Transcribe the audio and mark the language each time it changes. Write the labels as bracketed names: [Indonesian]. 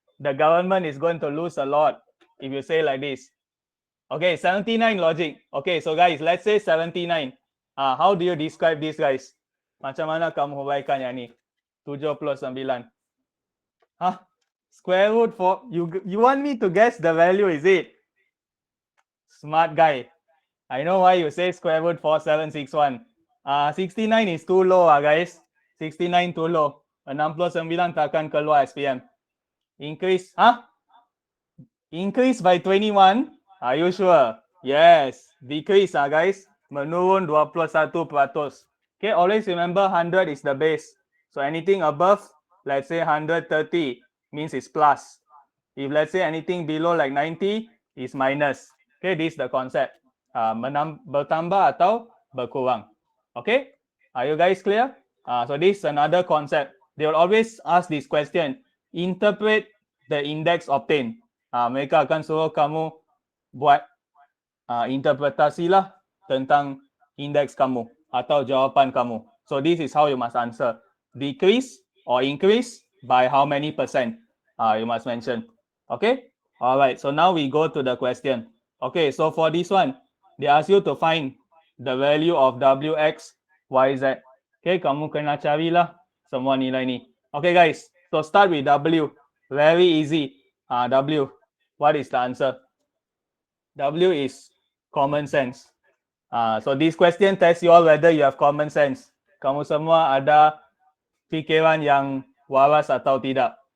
[English] The government is going to lose a lot if you say like this. Okay, 79 logic. Okay, so guys, let's say 79. How do you describe this guys? [Malay] Macam mana kamu huraikan yang ni? [English] 79. Square root for you want me to guess the value, is it? Smart guy. I know why you say square root 4761. 69 is too low guys. 69 too low. 69 [Malay] takkan keluar [English] SPM. Increase, Increase by 21. Are you sure? Yes. Decrease guys. [Malay] Menurun 21%. [English] Okay, always remember 100 is the base. So anything above, let's say 130 means it's plus. If let's say anything below like 90 is minus. Okay, this is the concept. [Malay] Bertambah atau berkurang. [English] Okay, are you guys clear? So this is another concept. They will always ask this question. Interpret the index obtained. [Malay] Mereka akan suruh kamu buat interpretasi lah tentang indeks kamu atau jawapan kamu. [English] So this is how you must answer. Decrease or increase by how many percent? You must mention. Okay? Alright, so now we go to the question. Okay, so for this one, they ask you to find the value of Wx, Yz. Okay, [Malay] kamu kena carilah semua nilai ni. [English] Okay guys, so start with W. Very easy. W, what is the answer? W is common sense. So this question tests you all whether you have common sense. [Malay] Kamu semua ada fikiran yang waras atau tidak.